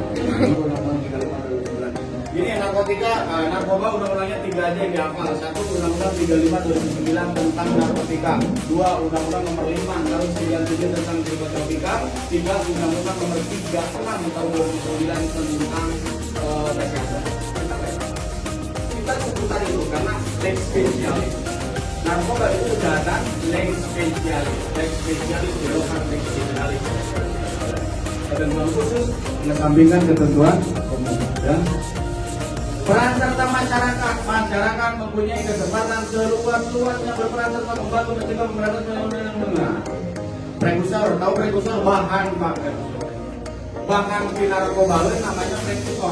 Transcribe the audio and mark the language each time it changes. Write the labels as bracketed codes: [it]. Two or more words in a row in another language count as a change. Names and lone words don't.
[id] Ini narkoba undang-undangnya 3 aja yang dihafal. 1 Undang-Undang 35/2009 tentang narkotika. 2 Undang-Undang nomor 5 tahun 97 tentang psikotropika. 3 Undang-Undang nomor 36 tahun 2009 tentang kesehatan. Kita sebutan itu karena [la] lex specialis. [id] Narkoba itu datang [la] lex specialis. Lex specialis belokan lex generalis. [id] Ketentuan khusus mengesampingkan ketentuan umum. Ya. Peran serta masyarakat mempunyai kesempatan seluas-luasnya berperan serta membantu mencegah pemberantasan yang benar. Prekursor, tahu prekursor bahan Pak? Bahan di narkoba namanya prekursor.